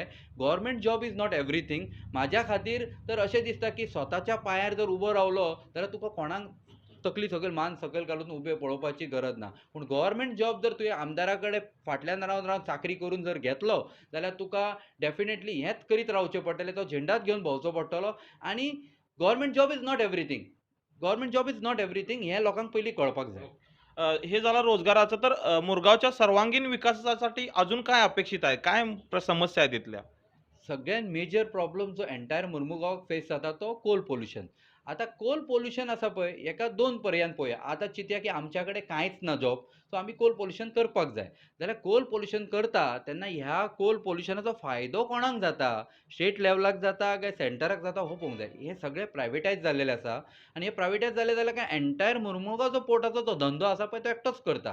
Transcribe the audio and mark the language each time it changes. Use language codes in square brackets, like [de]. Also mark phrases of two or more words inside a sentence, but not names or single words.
[en] government job is not everything. [kok] म्हाज्या खातीर तर अशें दिसता की स्वताच्या पांयार जर उबो रावलो जाल्यार तुका कोणाक तकली सकयल मान सकयल घालून उबे पळोवपाची गरज ना. पूण [en] government job [kok] जर तुवें आमदारा कडेन फाटल्यान रावन चाकरी करून जर घेतलो जाल्यार तुका डेफिनेटली हेंच करीत रावचें पडटलें. तो झेंडाच घेवन भोंवचो पडटलो. आनी [en] government job is not everything. government job is not everything [kok] हें लोकांक पयलीं कळपाक जाय. [mr] हे झालं रोजगाराचं. तर मुरगावच्या सर्वांगीण विकासासाठी अजून काय अपेक्षित आहे? काय समस्या आहेत तिथल्या? [kok] सगळ्यात [en] major problem [kok] जो एंटायर मुर्मुगांव फेस जाता तो [en] coal pollution. [kok] आता [en] coal pollution [kok] आसा पळय हेका 2 पर्यायान पळोवया. आतां चिंतया की आमच्या कडेन कांयच ना जॉब, सो आमी [en] coal pollution [kok] करपाक जाय. जाल्यार [en] coal pollution [kok] करता तेन्ना ह्या कोल पोल्युशनाचो फायदो कोणाक जाता? स्टेट लेवलाक जाता काय सेंटराक जाता हो पळोवंक जाय. हे सगळे प्रायवेटायज जाल्लेले आसा आनी हे प्रायवेटायज जाले जाल्यार काय एंटायर मुर्मुगांव जो पोर्टाचो जो धंदो आसा पळय तो एकटोच करता.